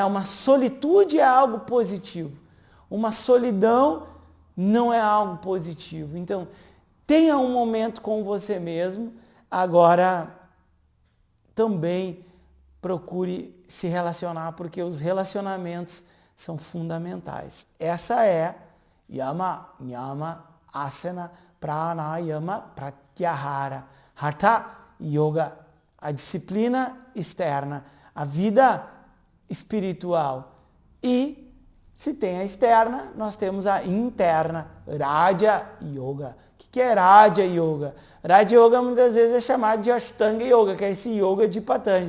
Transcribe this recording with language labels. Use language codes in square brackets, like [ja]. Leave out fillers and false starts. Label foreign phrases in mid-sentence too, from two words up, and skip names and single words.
[pt] Uma solitude é algo positivo. Uma solidão não é algo positivo. Então, tenha um momento com você mesmo. Agora, também procure se relacionar, porque os relacionamentos são fundamentais. Essa é [sa] यम नियम आसन प्राणायाम प्रत्याहार हठ योग, [pt] a disciplina externa, a vida espiritual. E se tem a externa, nós temos a interna, [sa] राज योग. [pt] O que é [sa] राज योग? राज योग [pt] muitas vezes é chamado de [sa] अष्टाङ्ग योग, [pt] que é esse yoga de Patanjali.